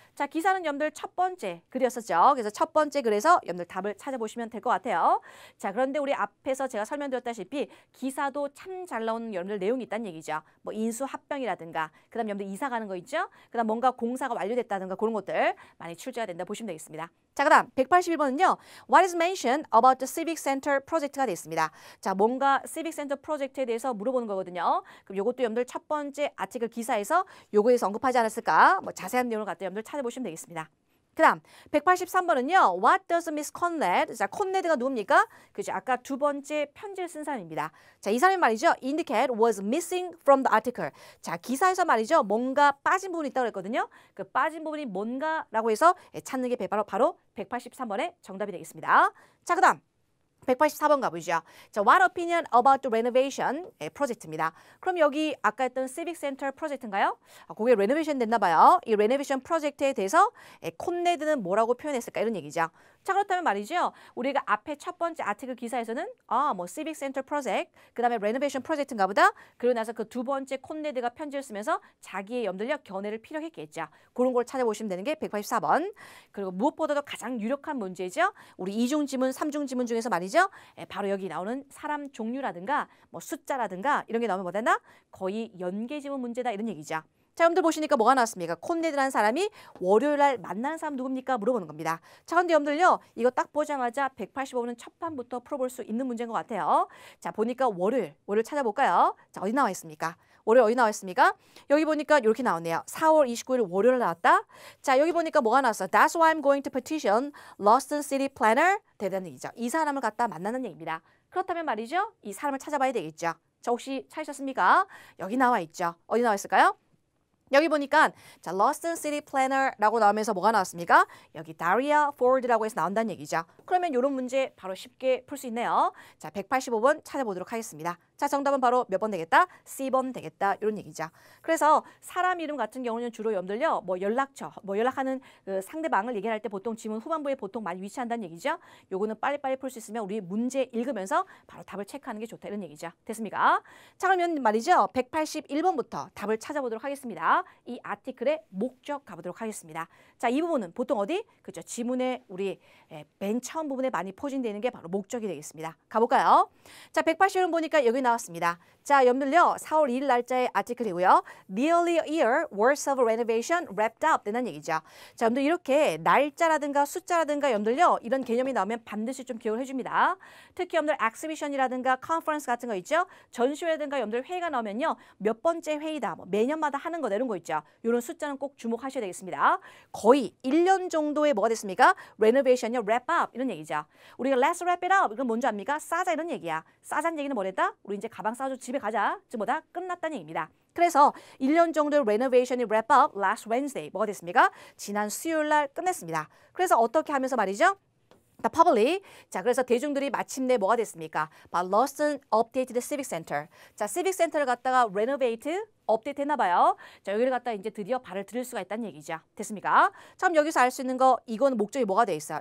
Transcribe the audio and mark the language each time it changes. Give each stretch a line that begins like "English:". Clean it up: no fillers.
Korean: 자, 기사는 여러분들 첫 번째 글이었었죠. 그래서 첫 번째 글에서 여러분들 답을 찾아보시면 될 것 같아요. 자, 그런데 우리 앞에서 제가 설명드렸다시피 기사도 참 잘 나오는 여러분들 내용이 있다는 얘기죠. 뭐 인수합병이라든가 그다음 여러분들 이사 가는 거 있죠. 그다음 뭔가 공사가 완료됐다든가 그런 것들 많이 출제가 된다 보시면 되겠습니다. 자, 그다음 181번은요.
English: What is mentioned about the Civic Center project가 되겠습니다.
Korean: 자, 뭔가 Civic Center 프로젝트에 대해서 물어보는 거거든요. 그럼 요것도 여러분들 첫 번째 아티클 기사에서 요거에서 언급하지 않았을까? 뭐 자세한 내용을 갖다 여러분들 찾아보시면 되겠습니다. 그 다음 183번은요.
English: What does Miss Conrad?
Korean: 자, 콘레드가 누굽니까? 그죠? 아까 두 번째 편지를 쓴 사람입니다. 자, 이 사람이 말이죠.
English: indicate was missing from the article.
Korean: 자, 기사에서 말이죠. 뭔가 빠진 부분이 있다고 그랬거든요. 그 빠진 부분이 뭔가라고 해서 찾는 게 바로 183번의 정답이 되겠습니다. 자, 그 다음 184번 가보죠.
English: 자, What opinion about the renovation 프로젝트입니다.
Korean: 그럼 여기 아까 했던 Civic Center 프로젝트인가요? 그게 레노베이션 됐나 봐요. 이 레노베이션 프로젝트에 대해서 콘레드는 뭐라고 표현했을까 이런 얘기죠. 자, 그렇다면 말이죠. 우리가 앞에 첫 번째 아티클 기사에서는 뭐 Civic Center 프로젝트, 그다음에 레노베이션 프로젝트인가 보다. 그러고 나서 그 두 번째 콘레드가 편지를 쓰면서 자기의 염들력 견해를 피력했겠죠. 그런 걸 찾아보시면 되는 게 184번. 그리고 무엇보다도 가장 유력한 문제죠. 우리 이중 지문, 삼중 지문 중에서 말이죠. 바로 여기 나오는 사람 종류라든가 뭐 숫자라든가 이런 게 나오면 뭐 되나? 거의 연계 지문 문제다 이런 얘기죠. 자, 여러분들 보시니까 뭐가 나왔습니까? 콘레드라는 사람이 월요일 날 만나는 사람 누굽니까? 물어보는 겁니다. 자, 근데 여러분들요. 이거 딱 보자마자 185번은 첫 판부터 풀어볼 수 있는 문제인 것 같아요. 자, 보니까 월요일 찾아볼까요? 자, 어디 나와 있습니까? 월요일 어디 나와 있습니까? 여기 보니까 이렇게 나오네요. 4월 29일 월요일 나왔다. 자, 여기 보니까 뭐가 나왔어?
English: That's why I'm going to petition Lawson City Planner.
Korean: 대단한 얘기죠. 이 사람을 갖다 만나는 얘기입니다. 그렇다면 말이죠. 이 사람을 찾아봐야 되겠죠. 자, 혹시 찾으셨습니까? 여기 나와 있죠. 어디 나와 있을까요? 여기 보니까 자, Lawson City Planner라고 나오면서 뭐가 나왔습니까? 여기 Daria Ford라고 해서 나온다는 얘기죠. 그러면 이런 문제 바로 쉽게 풀 수 있네요. 자, 185번 찾아보도록 하겠습니다. 자, 정답은 바로 몇 번 되겠다? C번 되겠다. 이런 얘기죠. 그래서 사람 이름 같은 경우는 주로 여러분들요, 뭐 연락처, 뭐 연락하는 그 상대방을 얘기할 때 보통 지문 후반부에 보통 많이 위치한다는 얘기죠. 요거는 빨리빨리 풀 수 있으면 우리 문제 읽으면서 바로 답을 체크하는 게 좋다. 이런 얘기죠. 됐습니까? 자, 그러면 말이죠. 181번부터 답을 찾아보도록 하겠습니다. 이 아티클의 목적 가보도록 하겠습니다. 자, 이 부분은 보통 어디? 그죠? 지문에 우리 맨 처음 부분에 많이 포진되는 게 바로 목적이 되겠습니다. 가볼까요? 자, 181번 보니까 여기 나왔습니다. 자, 여러분들요, 4월 2일 날짜의 아티클이고요.
English: Nearly a year worth of renovation wrapped up
Korean: 되는 얘기죠. 자, 여러분들 이렇게 날짜라든가 숫자라든가 여러분들요, 이런 개념이 나오면 반드시 좀 기억을 해줍니다. 특히 여러분들 exhibition이라든가 컨퍼런스 같은 거 있죠. 전시회라든가 여러분들 회의가 나오면요, 몇 번째 회의다, 뭐 매년마다 하는 거 이런 거 있죠. 이런 숫자는 꼭 주목하셔야 되겠습니다. 거의 1년 정도의 뭐가 됐습니까? renovation이요, wrap up 이런 얘기죠. 우리가
English: let's wrap it up
Korean: 이건 뭔지 압니까? 싸자 이런 얘기야. 싸자는 얘기는 뭐랬다? 우리 이제 가방 싸줘 집에 가자. 즉 뭐다? 끝났다는 얘기입니다. 그래서 1년 정도의
English: renovation이 wrap up last Wednesday.
Korean: 뭐가 됐습니까? 지난 수요일 날 끝냈습니다. 그래서 어떻게 하면서 말이죠?
English: The public.
Korean: 자, 그래서 대중들이 마침내 뭐가 됐습니까?
English: lost and updated civic center.
Korean: 자, civic center를 갖다가 renovate, 업데이트 했나 봐요. 자, 여기를 갖다 이제 드디어 발을 들일 수가 있다는 얘기죠. 됐습니까? 참 여기서 알 수 있는 거, 이건 목적이 뭐가 돼 있어요?